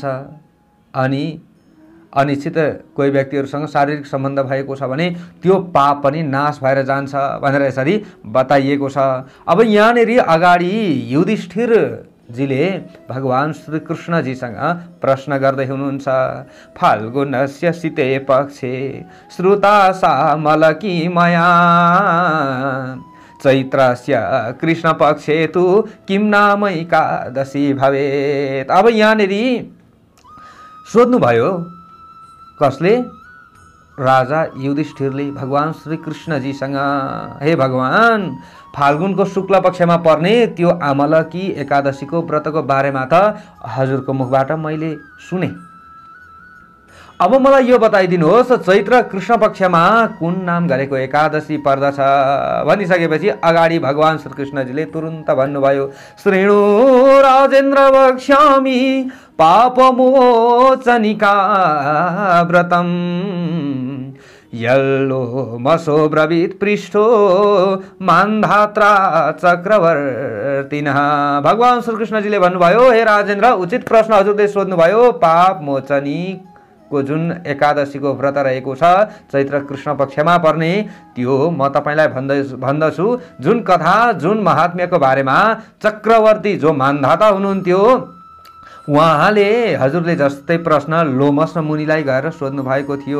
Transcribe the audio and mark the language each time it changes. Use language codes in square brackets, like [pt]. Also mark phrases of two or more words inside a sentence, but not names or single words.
[ne] अनि अनिश्चित कोही व्यक्तिहरूसँग शारीरिक सम्बन्ध भएको छ भने त्यो पाप पनि नाश भएर जान्छ भनेर यसरी बताइएको छ। अब यहाँनिर अगाडि युधिष्ठिरजीले भगवान श्री कृष्णजीसँग प्रश्न गर्दै हुनुहुन्छ, [sa] फाल्गुनस्य शीते पक्षे श्रुता सा मलकी मया चैत्रस्य कृष्ण पक्षे तु किं नाम एकादशी भवेत्। [ne] अब यहाँनिर सोध्नुभयो, कसले? राजा युधिष्ठिरले भगवान श्री कृष्णजीसँग, हे भगवान, फाल्गुनको शुक्ल पक्षमा पर्ने त्यो आमलकी एकादशीको व्रतको बारेमा त हजुरको मुखबाट मैले सुने। अब मलाई यो बताइदिनुहोस्, चैत्र कृष्ण पक्षमा कुन नाम गरेको एकादशी पर्दछ? भनिसकेपछि अगाडि भगवान श्री कृष्णजीले तुरुन्त भन्नुभयो, [sa] श्रेणु राजेन्द्र वक्ष्यामि पापमोचनिका व्रतम यल्लो मसो ब्रवीत पृष्ठो मान्धात्रा चक्रवर्तिनः। [ne] भगवान श्री कृष्णजीले भन्नुभयो, हे राजेन्द्र, उचित प्रश्न हजुरले सोध्नुभयो। पाप मोचनी को जुन एकादशीको व्रत रहेको छ चैत्र कृष्ण पक्षमा पर्ने, त्यो म तपाईलाई भन्दछु। जुन कथा, जुन महात्म्यको बारेमा चक्रवर्ती जो मान्धाता हुनुहुन्थ्यो उहाँले हजुरले जस्तै प्रश्न लोमस मुनिलाई गएर सोध्नु भएको थियो।